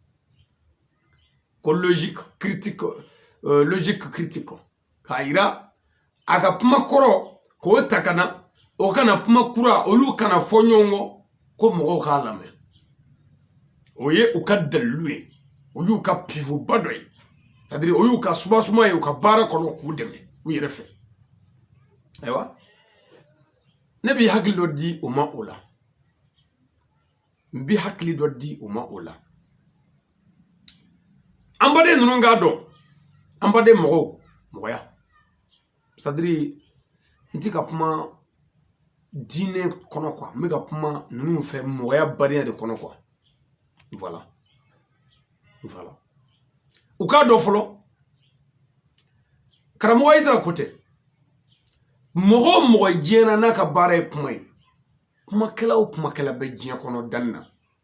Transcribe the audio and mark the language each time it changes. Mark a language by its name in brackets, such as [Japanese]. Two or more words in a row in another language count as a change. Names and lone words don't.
[Bambara] ko [French] logique critique [Bambara] k'a yira a ka kuma kɔrɔ k'o ta ka na o kana kuma kura olu kana fɔ ɲɔgɔn kɔ ko mɔgɔw k'a lamɛn o ye u ka dalilu ye o y'u ka pivuba dɔ ye c'est-à-dire o y'u ka suma ye u ka baara kɔnɔ k'u dɛmɛ u yɛrɛ fɛ ayiwa ne b'i hakili dɔ di o ma o la n b'i hakili dɔ di o ma o la an baden ninnu k'a dɔn an baden mɔgɔw mɔgɔya c'est-à-dire n tɛ ka kuma diinɛ kɔnɔ quoi n bɛ ka kuma ninnu fɛ mɔgɔya badenya de kɔnɔ quoi voilà u k'a dɔn fɔlɔ karamɔgɔ Hayidara ko tɛ mɔgɔ o mɔgɔ diɲɛ n'a ka baara ye kuma ye kumakɛla o kumakɛla bɛ diɲɛ kɔnɔ danni na